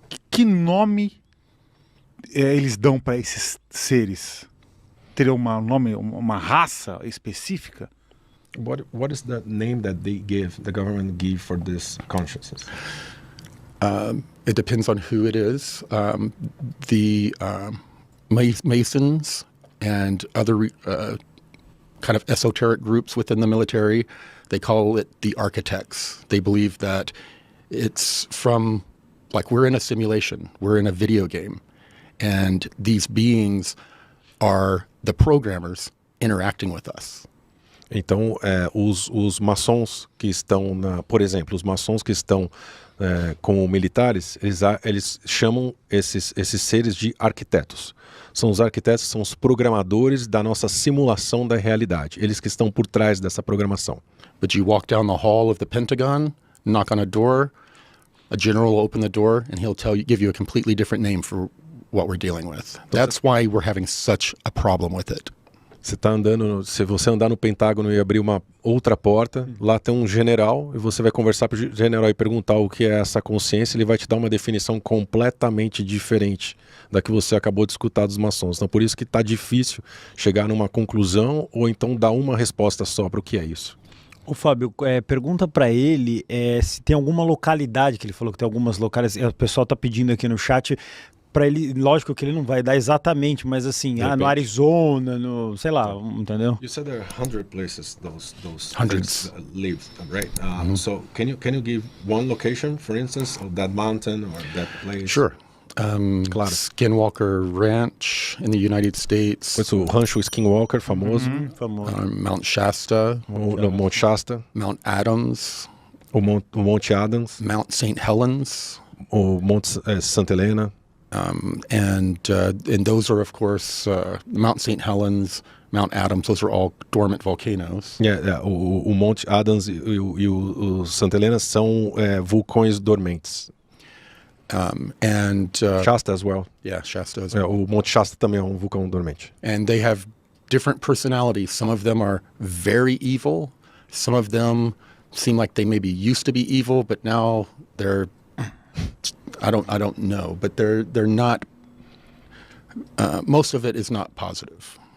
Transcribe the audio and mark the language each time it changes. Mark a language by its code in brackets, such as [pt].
[pt] Que nome eles dão para esses seres? Teriam um nome, uma raça específica? [en] What is the name that the government give for this consciousness? It depends on who it is. The Masons and other kind of esoteric groups within the military, they call it the architects. They believe that it's from, like, we're in a simulation, we're in a video game, and these beings are the programmers interacting with us. [pt] Então, os maçons que estão, por exemplo, os maçons que estão como militares, eles chamam esses seres de arquitetos. São os arquitetos, são os programadores da nossa simulação da realidade. Eles que estão por trás dessa programação. [en] But you walk down the hall of the Pentagon, knock on a door, a general will open the door, and he'll give you a completely different name for what we're dealing with. That's why we're having such a problem with it. [pt] Se você andar no Pentágono e abrir uma outra porta, lá tem um general, e você vai conversar com o general e perguntar o que é essa consciência, ele vai te dar uma definição completamente diferente da que você acabou de escutar dos maçons. Então, por isso que está difícil chegar numa conclusão ou então dar uma resposta só para o que é isso. Ô Fábio, pergunta para ele se tem alguma localidade, que ele falou que tem algumas localidades, o pessoal está pedindo aqui no chat, para ele, lógico que ele não vai dar exatamente, mas assim, no Arizona, no, sei lá, entendeu? [en] You said there are 100 places those hundreds live, right? So can you give one location, for instance, of that mountain or that place? Sure. [pt] Claro. [en] Skinwalker Ranch in the United States. [pt] O rancho Skinwalker, famoso. Famoso. [en] Mount Shasta. [pt] O Monte Shasta. [en] Mount Adams. [pt] O Monte Adams. [en] Mount St. Helens. [pt] O Monte Santa Helena. [en] And those are, of course, Mount St. Helens, Mount Adams, those are all dormant volcanoes. [pt] O Monte Adams e o Santa Helena são vulcões dormentes. [en] Shasta as well. Yeah, Shasta as well. [pt] O Monte Shasta também é um vulcão dormente. [en] And they have different personalities. Some of them are very evil. Some of them seem like they maybe used to be evil, but now they're I don't know, but they're not. Most of it is not positive.